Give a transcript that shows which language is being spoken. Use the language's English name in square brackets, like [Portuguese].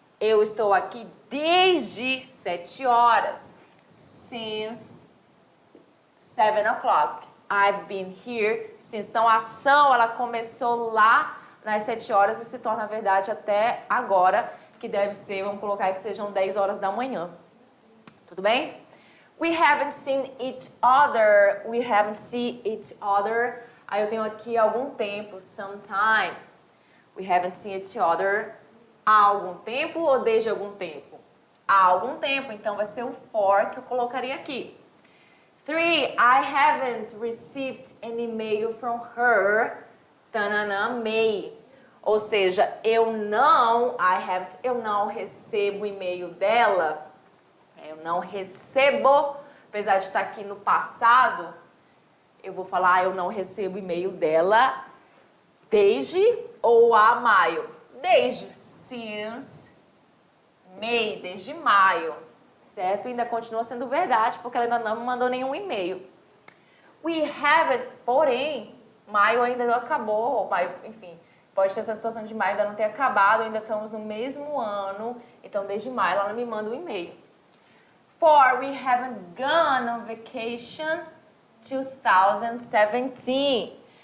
[Portuguese] Eu estou aqui desde 7 horas. [English] Since 7 o'clock. I've been here since. [Portuguese] Então, a ação, ela começou lá nas 7 horas e se torna verdade até agora, que deve ser, vamos colocar aí que sejam 10 horas da manhã. Tudo bem? [English] We haven't seen each other. We haven't seen each other. [Portuguese] Aí eu tenho aqui algum tempo, [English] some time. We haven't seen each other [Portuguese] há algum tempo ou desde algum tempo? Há algum tempo, então vai ser o for que eu colocaria aqui. [English] 3. I haven't received an email from her. May. [Portuguese] Ou seja, eu não recebo o e-mail dela. Eu não recebo, apesar de estar aqui no passado, eu vou falar eu não recebo e-mail dela desde ou a maio. Desde, [English] since May, [Portuguese] desde maio, certo? Ainda continua sendo verdade, porque ela ainda não me mandou nenhum e-mail. [English] We haven't, [Portuguese] porém, maio ainda não acabou, maio, enfim, pode ter essa situação de maio ainda não ter acabado, ainda estamos no mesmo ano, então desde maio ela não me manda um e-mail. 4. [English] We haven't gone on vacation 2017.